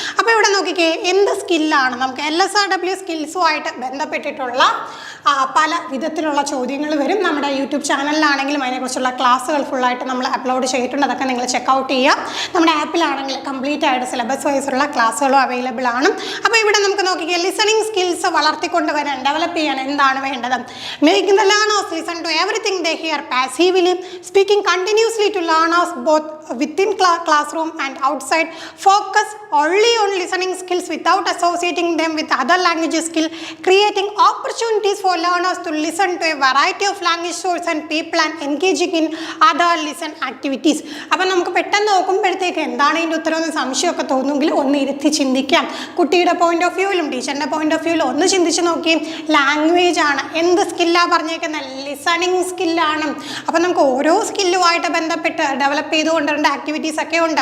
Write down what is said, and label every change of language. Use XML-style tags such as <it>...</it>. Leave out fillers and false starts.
<ml>അപ്പോൾ ഇവിടെ നോക്കിക്കേ, എന്ത് സ്കില്ലാണ് നമുക്ക് LSRW സ്കിൽസുമായിട്ട് ബന്ധപ്പെട്ടിട്ടുള്ള പല വിധത്തിലുള്ള ചോദ്യങ്ങൾ വരും. നമ്മുടെ യൂട്യൂബ് ചാനലിലാണെങ്കിലും അതിനെക്കുറിച്ചുള്ള ക്ലാസ്സുകൾ ഫുള്ളായിട്ട് നമ്മൾ അപ്ലോഡ് ചെയ്തിട്ടുണ്ട്. അതൊക്കെ നിങ്ങൾ ചെക്കൗട്ട് ചെയ്യുക. നമ്മുടെ ആപ്പിലാണെങ്കിൽ കംപ്ലീറ്റ് ആയിട്ട് സിലബസ് വൈസുള്ള ക്ലാസ്സുകളും അവൈലബിൾ ആണ്. അപ്പോൾ ഇവിടെ നമുക്ക് നോക്കിയാൽ ലിസണിങ് സ്കിൽസ് വളർത്തിക്കൊണ്ടുവരാൻ, ഡെവലപ്പ് ചെയ്യാൻ എന്താണ് വേണ്ടത്?</ml> <en>Making the learners listen to everything they hear passively, speaking continuously to learners both within classroom and outside, focus only on listening skills without associating them with other language skill, creating opportunities for for learners to listen to a variety of language sources and people and engaging in other listen activities.</en> <ml>അപ്പം നമുക്ക് പെട്ടെന്ന് നോക്കുമ്പോഴത്തേക്ക് എന്താണ് ഇതിൻ്റെ ഉത്തരവെന്ന് സംശയമൊക്കെ തോന്നുമെങ്കിൽ ഒന്ന് ഇരുത്തി ചിന്തിക്കാം. കുട്ടിയുടെ പോയിന്റ് ഓഫ് വ്യൂവിലും ടീച്ചറിൻ്റെ പോയിന്റ് ഓഫ് വ്യൂവിലും ഒന്ന് ചിന്തിച്ച് നോക്കി. ലാംഗ്വേജ് ആണ്, എന്ത് സ്കില്ലാണ് പറഞ്ഞേക്കുന്നത്? ലിസണിങ് സ്കില്ലാണ്. അപ്പം നമുക്ക് ഓരോ സ്കില്ലുമായിട്ട് ബന്ധപ്പെട്ട് ഡെവലപ്പ് ചെയ്തുകൊണ്ടുള്ള ആക്ടിവിറ്റീസ് ഒക്കെ ഉണ്ട്.</ml>